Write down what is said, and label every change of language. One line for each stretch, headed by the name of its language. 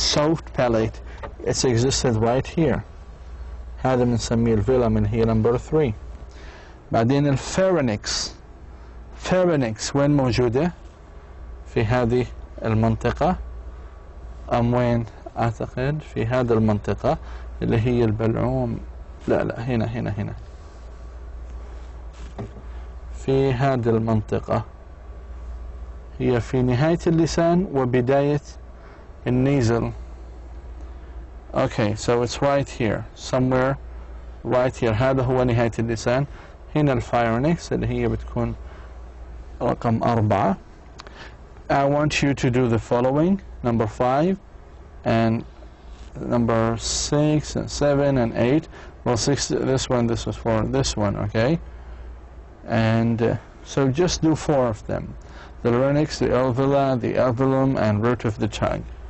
English: Soft palate, it's existed right here.
Arabic: هذا بنسميه الفيلم اللي هي
English: number 3.
Arabic: بعدين الفارنكس. فارنكس وين موجودة؟ في هذه المنطقة أم وين؟ أعتقد في هذه المنطقة اللي هي البلعوم. لا هنا في هذه المنطقة، هي في نهاية اللسان وبداية النيزل.
English: Okay, so it's right here, somewhere right here.
Arabic: هذا هو نهاية اللسان. هنا الفارنكس اللي هي بتكون رقم 4.
English: I want you to do the following, number 5 and number 6 and 7 and 8. Well, 6, this was for this one, okay? And so just do 4 of them. The larynx, the alveoli, the alveolum, and root of the tongue.